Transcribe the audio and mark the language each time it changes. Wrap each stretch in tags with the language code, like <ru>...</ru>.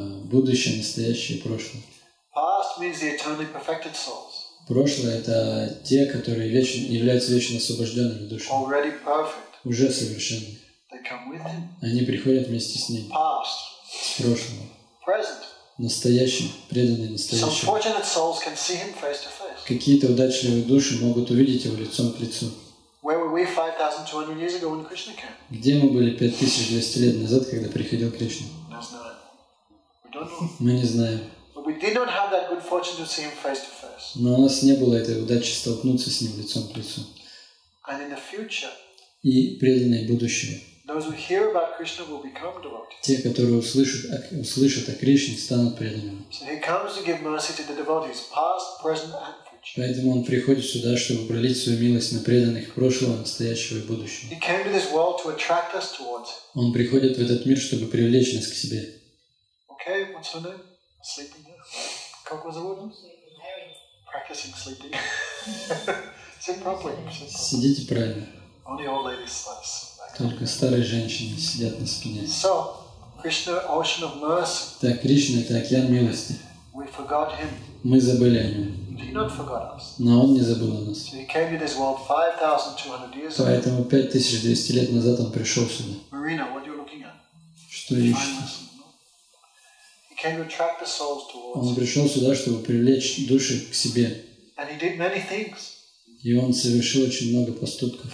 <ru>Будущее, настоящее и прошлое.</ru> <en>Past means the eternally perfected souls.</en> <ru>Прошлое – это те, которые являются вечно освобожденными душами.</ru> <en>Already perfect.</en> <ru>Уже совершенны.</ru> <en>They come with him.</en> <ru>Они приходят вместе с ним.</ru> <en>Past.</en> <ru>С прошлого.</ru> <en>Present.</en> <ru>Настоящим, преданные</ru> <en>Some</en> <ru>настоящим.</ru> <en>fortunate souls can see him face to face.</en> <ru>Какие-то удачливые души могут увидеть его лицом к лицу.</ru> <en>Where were we 5,200 years ago when Krishna came?</en> <ru>Где мы были 5200 лет назад, когда приходил Кришна?</ru> <en>We don't know.</en> <ru>Мы не знаем.</ru> <en>But we did not have that good fortune to see him face to face.</en> <ru>Но у нас не было этой удачи столкнуться с ним лицом к лицу.</ru> <en>And in the future,</en> <ru>И преданные будущего.</ru> <en>those who hear about Krishna will become devotees.</en> <ru>Те, которые услышат о Кришне, станут преданными.</ru> <en>So he comes to give mercy to the devotees, past, present and future.</en> <ru>Поэтому он приходит сюда, чтобы пролить свою милость на преданных прошлого, настоящего и будущего.</ru> <en>He came to this world to attract us towards him.</en> <ru>Он приходит в этот мир, чтобы привлечь нас к себе.</ru> <en>Okay, what's her name? Sleeping, yeah.</en> <ru>Как</ru> <en>was the word? Practicing sleeping. Sit properly.</en> <ru>Сидите правильно.</ru> <en>Only old ladies slice.</en> <ru>Только старые женщины сидят на спине.</ru> <en>So, Krishna, ocean of mercy.</en> <ru>Так, Кришна – это океан милости.</ru> <en>We forgot him.</en> <ru>Мы забыли о нем.</ru> <en>He not forgot us.</en> <ru>Но он не забыл о нас.</ru> <en>So he came to this world 5,200 years ago.</en> <ru>Поэтому 5200 лет назад он пришел сюда.</ru> <en>Marina, what are you looking at?</en> <ru>Что ищет?</ru> <en>He came to attract the souls towards</en> <ru>Он</ru> <en>him.</en> <ru>пришел сюда, чтобы привлечь души к себе.</ru> <en>And he did many things.</en> <ru>И он совершил очень много поступков.</ru>